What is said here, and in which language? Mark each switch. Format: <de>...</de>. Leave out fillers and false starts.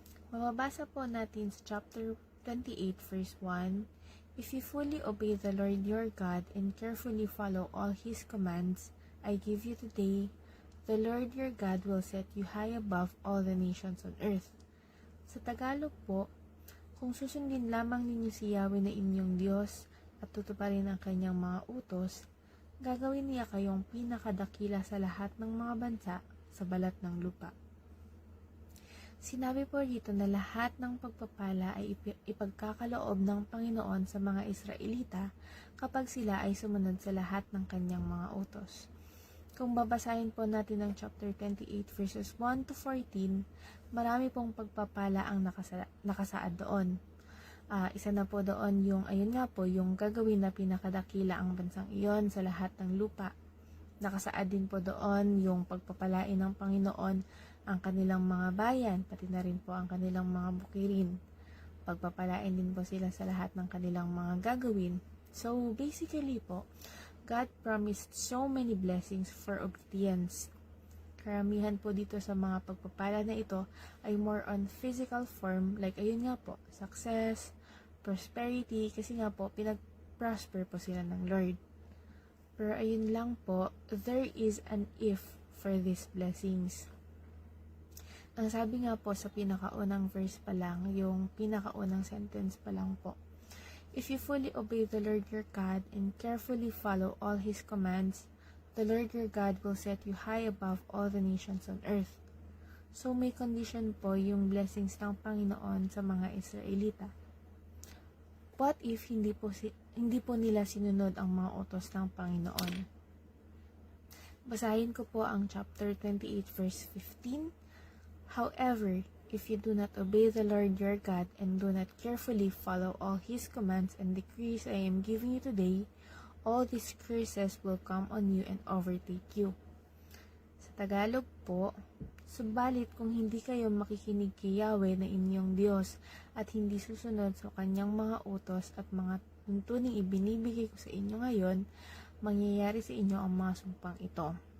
<tl>Mababasa po natin sa chapter 28 verse 1,</tl> <en>"If you fully obey the Lord your God and carefully follow all His commands I give you today, the Lord your God will set you high above all the nations on earth."</en> <tl>Sa Tagalog po, kung susundin lamang ninyo si Yahweh na inyong Diyos at tutuparin ang kanyang mga utos, gagawin niya kayong pinakadakila sa lahat ng mga bansa sa balat ng lupa. Sinabi po dito na lahat ng pagpapala ay ipagkakaloob ng Panginoon sa mga Israelita kapag sila ay sumunod sa lahat ng kanyang mga utos. Kung babasahin po natin ang chapter 28 verses 1 to 14, marami pong pagpapala ang nakasaad doon. Isa na po doon yung, ayun nga po, yung gagawin na pinakadakila ang bansang iyon sa lahat ng lupa. Nakasaad din po doon yung pagpapalain ng Panginoon ang kanilang mga bayan, pati na rin po ang kanilang mga bukirin. Pagpapalain din po sila sa lahat ng kanilang mga gagawin.</tl> <en>So, basically po, God promised so many blessings for obedience.</en> <tl>Karamihan po dito sa mga pagpapala na ito ay</tl> <en>more on physical form,</en> <tl>like ayun nga po,</tl> <en>success, prosperity,</en> <tl>kasi nga po, pinag-prosper po sila ng Lord. Pero ayun lang po,</tl> <en>there is an if for these blessings.</en> <tl>Ang sabi nga po sa pinakaunang verse pa lang, yung pinakaunang sentence pa lang po,</tl> <en>"If you fully obey the Lord your God and carefully follow all His commands, the Lord your God will set you high above all the nations on earth."</en> <tl>So may condition po yung blessings ng Panginoon sa mga Israelita.</tl> <en>What if</en> <tl>hindi po nila sinunod ang mga utos ng Panginoon? Basahin ko po ang chapter 28 verse 15.</tl> <en>"However, if you do not obey the Lord your God and do not carefully follow all His commands and decrees I am giving you today, all these curses will come on you and overtake you."</en> <tl>Sa Tagalog po, subalit kung hindi kayo makikinig kay Yahweh na inyong Diyos at hindi susunod sa kanyang mga utos at mga tuntuning ibinibigay ko sa inyo ngayon, mangyayari sa inyo ang mga sumpang ito.</tl>